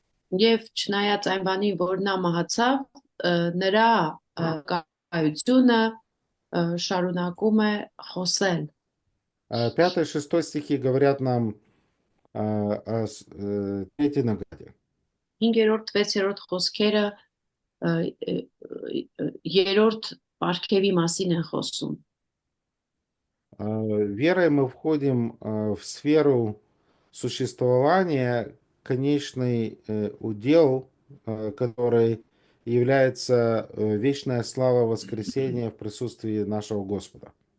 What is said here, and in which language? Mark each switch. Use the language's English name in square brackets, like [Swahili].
[Armenian] Եվ չնայած այն բանին, որ նա մահացավ, նրա կայությունը շարունակում է խոսել։ [Russian] 5-6 стихи говорят нам о третьей награде. [Armenian] 5-րդ, 6-րդ խոսքերը երրորդ պարգևի մասին են խոսում։ [Russian] Верой мы входим в сферу существования, конечный удел, который является вечная слава воскресения в присутствии нашего Господа.